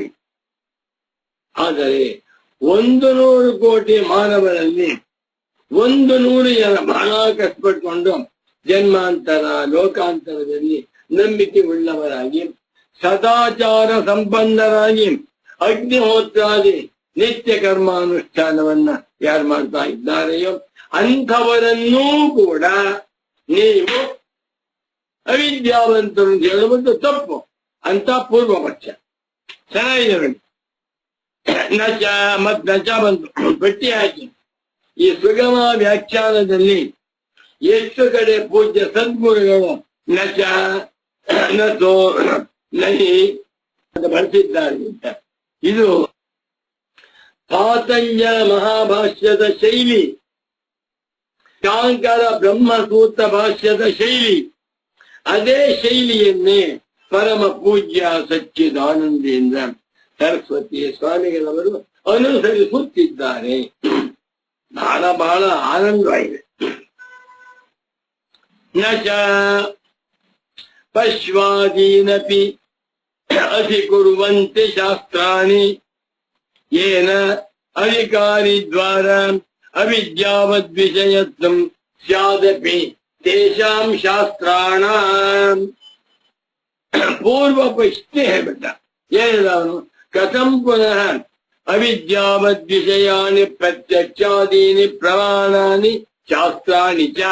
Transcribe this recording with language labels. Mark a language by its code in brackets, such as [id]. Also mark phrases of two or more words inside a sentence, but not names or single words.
[kn] ಆದರೆ 100 ಕೋಟಿ ಮಾನವರಲ್ಲಿ 100 ಜನ ಬಹಳ ಕಷ್ಟಪಟ್ಕೊಂಡು ಜನ್ಮಾಂತರ ಲೋಕಾಂತರದಲ್ಲಿ ನಂಬಿಕೆ ಉಳ್ಳವರಾಗಿ ಸದಾಚಾರ ಸಂಪನ್ನರಾಗಿ ಅಗ್ನಿಹೋತ್ರಾದಿ ನಿತ್ಯ ಕರ್ಮಾನುಷ್ಠಾನವನ್ನ ಯಾರು ಮಾಡ್ತಾ ಇದ್ದಾರೆಯೋ ಅಂಥವರನ್ನೂ ಕೂಡ ನೀವು ಅವಿದ್ಯಾವಂತರು ಅಂತ ಹೇಳುವುದು ತಪ್ಪು ಅಂತ ಪೂರ್ವ ಪಕ್ಷ. ಚೆನ್ನಾಗಿದೆ. ನಚ ಮತ್ ನಚ ಬಂತು ಪಟ್ಟಿ ಹಾಕಿ ಈ ಸುಗಮ ವ್ಯಾಖ್ಯಾನದಲ್ಲಿ ಎಷ್ಟು ಕಡೆ ಪೂಜ್ಯ ಸದ್ಗುರುಗಳು [sa] ನಚ ನಸೋ ನಹಿ [kn] ಅಂತ ಬಳಸಿದ್ದಾರೆ ಅಂತ. ಇದು ಪಾತಂಜಲ ಮಹಾಭಾಷ್ಯದ ಶೈಲಿ, ಶಾಂಕರ ಬ್ರಹ್ಮಸೂತ್ರ ಭಾಷ್ಯದ ಶೈಲಿ. ಅದೇ ಶೈಲಿಯನ್ನೇ ಪರಮ ಪೂಜ್ಯ ಸಚ್ಚಿದಾನಂದೇಂದ್ರ ಸರಸ್ವತಿ ಸ್ವಾಮಿಗಳವರು ಅನುಸರಿಸುತ್ತಿದ್ದಾರೆ. ಬಹಳ ಬಹಳ ಆನಂದವಾಗಿದೆ. [sa] ನಚ ಪಶ್ವಾದೀನಪಿ ಅಧಿಕುರುವಂತೆ ಶಾಸ್ತ್ರಾಣಿ ಯೇನ ಅಧಿಕಾರಿ ದ್ವಾರ ಅವಿದ್ಯಾವದ್ವಿಷಯತ್ವಂ ಸ್ಯಾದಪಿ ತೇಷಾಂ ಶಾಸ್ತ್ರಾಣಾಂ. [kn] ಪೂರ್ವ ಪಶ್ಚಿಮ ಹೇಳ್ಬಿಟ್ಟ. ಏನಿಲ್ಲ ಅವನು? [sa] ಕಥಂ ಪುನಃ ಅವಿದ್ಯಾವದ್ವಿಷಯಾನಿ ಪ್ರತ್ಯಕ್ಷಾದೀನಿ ಪ್ರಮಾಣಾನಿ ಶಾಸ್ತ್ರಾಣಿ ಚ.